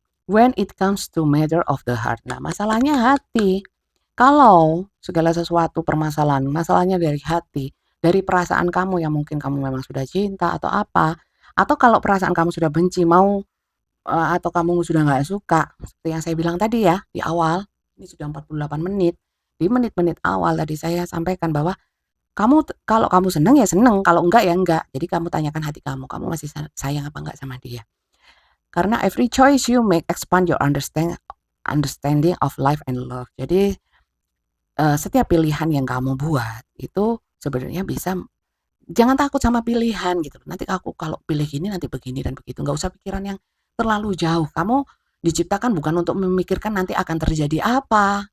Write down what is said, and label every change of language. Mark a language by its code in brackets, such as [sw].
[en] When it comes to matter of the heart. [id] Nah, masalahnya hati. Kalau segala sesuatu permasalahan, masalahnya dari hati, dari perasaan kamu yang mungkin kamu memang sudah cinta atau apa, atau kalau perasaan kamu sudah benci, mau atau kamu sudah nggak suka, seperti yang saya bilang tadi ya, di awal, ini sudah 48 menit. Di menit-menit awal tadi saya sampaikan bahwa kalau kamu seneng ya seneng, kalau enggak ya enggak. Jadi kamu tanyakan hati kamu masih sayang apa enggak sama dia. Karena [en] every choice you make expand your understanding of life and love. [id] Jadi setiap pilihan yang kamu buat itu sebenarnya bisa jangan takut sama pilihan gitu. Nanti aku kalau pilih ini nanti begini dan begitu. Nggak usah pikiran yang terlalu jauh. Kamu diciptakan bukan untuk memikirkan nanti akan terjadi apa.